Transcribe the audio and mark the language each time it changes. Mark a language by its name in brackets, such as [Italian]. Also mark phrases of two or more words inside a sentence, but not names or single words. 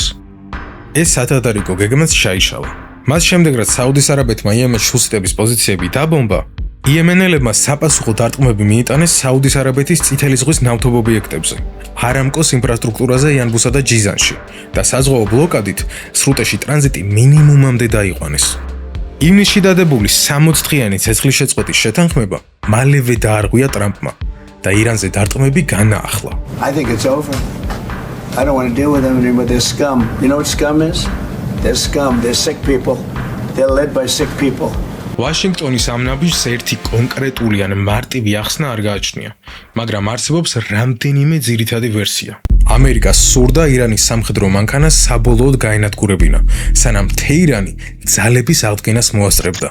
[Georgian] ეს სათადარიგო გეგმაც ჩაიშალა. მას შემდეგ, რაც საუდის არაბეთმა იემენში ჰუსიტების პოზიციები დაბომბა, იემენელებმა საპასუხო დარტყმები მიიტანეს საუდის არაბეთის წითელი ზღვის ნავთობ ობიექტებზე, არამკოს ინფრასტრუქტურაზე იანბუსა და ჯიზანში და საზღვაო ბლოკადით სრუტეში ტრანზიტი მინიმუმამდე დაიყვანეს. ივნისში დადებული 60 დღიანი ცეცხლიშეწყვეტის შეთანხმება მალევე დაარღვია ტრამპმა და ირანზე დარტყმები განაახლა. [English] I think it's over. I don't want to deal with them anymore. They're scum. You know what scum is? They're scum. They're sick people. They're led by sick people. [Georgian] ვაშინგტონის ამ ნაბიჯს ერთი კონკრეტული ან მარტივი ახსნა არ გააჩნია, მაგრამ არსებობს რამდენიმე ძირითადი ვერსია. ამერიკას სურდა ირანის სამხედრო მანქანა საბოლოოდ გაენადგურებინა, სანამ თეირანი ძალების აღდგენას მოასწრებდა.